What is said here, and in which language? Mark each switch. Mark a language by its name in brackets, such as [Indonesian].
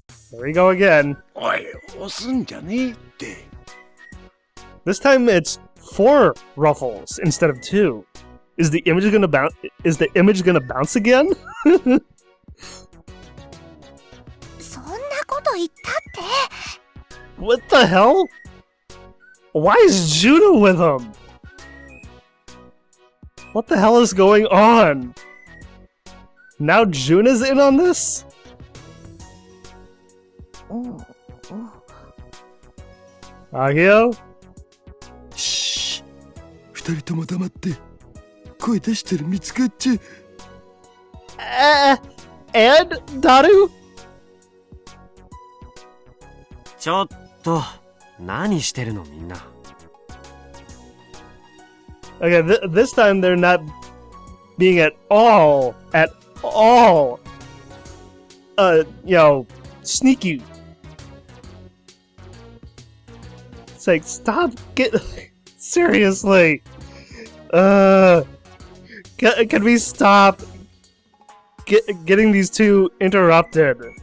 [English] There we go again. This time it's 4 ruffles instead of 2. Is the image gonna bounce? Is the image gonna bounce again? [Japanese] そんなこと言ったって。 [English] What the hell? Why is Juno with him? What the hell is going on? Now Juna's in on this? Akiho? [Japanese] Shh. 二人とも黙って。声出してる見つかっちゃ。 [English] And Daru? [Japanese] ちょっと何してるのみんな。 [English] Okay, this time they're not being at all, sneaky. It's like, stop, seriously. Can we stop getting these two interrupted?